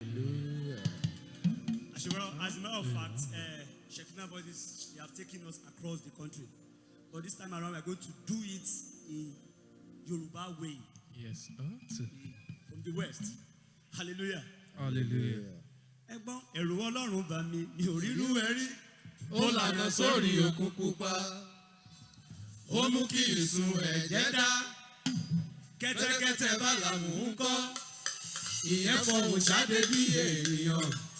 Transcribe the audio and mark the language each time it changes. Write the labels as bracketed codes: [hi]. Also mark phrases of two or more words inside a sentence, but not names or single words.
[en] Hallelujah. As a matter, as a matter of fact, eh, Shekinah Voices, they have taken us across the country. But this time around, we are going to do it in Yoruba way. Yes. Oh, so From the West. Hallelujah. Hallelujah. [yo] Ẹ gbọ́, ẹ̀rù Ọlọ́run bà mí, mi ò rí irú ẹ̀ rí. Ó lànà sórí òkun pupa. Ó mú kí ìsun ẹ̀jẹ̀ dá. Kẹ́tẹ́kẹ́tẹ́ Bálámù ń kọ́. Ìyẹn fọhùn jáde bí ènìyàn.